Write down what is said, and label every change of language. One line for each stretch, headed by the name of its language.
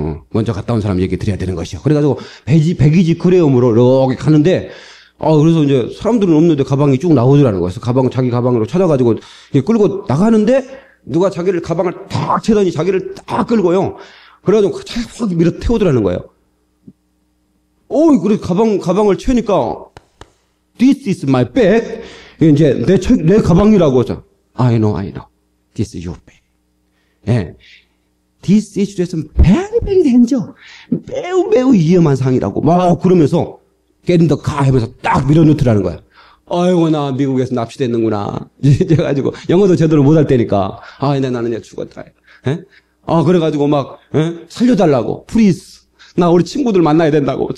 Korean: 먼저 갔다 온 사람 얘기 드려야 되는 것이요. 그래가지고 베이지클레움으로 이렇게 가는데 그래서 이제 사람들은 없는데 가방이 쭉 나오더라는 거예요. 그래서 자기 가방으로 찾아가지고 끌고 나가는데 누가 자기를 가방을 딱 채더니 자기를 딱 끌고요. 그래가지고 확 밀어 태우더라는 거예요. 그래 가방을 채우니까
English: This is my bag.
Korean: 이제 내 가방이라고 하죠.
English: I know. This is your bag.
Korean: 예.
English: This situation very, very danger.
Korean: 매우 위험한 상이라고 막 그러면서
English: get in the car
Korean: 하면서 딱 밀어넣더라는 거야. 아이고 나 미국에서 납치됐는구나. 이제 가지고 영어도 제대로 못할 때니까 나는 이제 죽었다. 예? 그래가지고 막 살려달라고 please. 나 우리 친구들 만나야 된다고.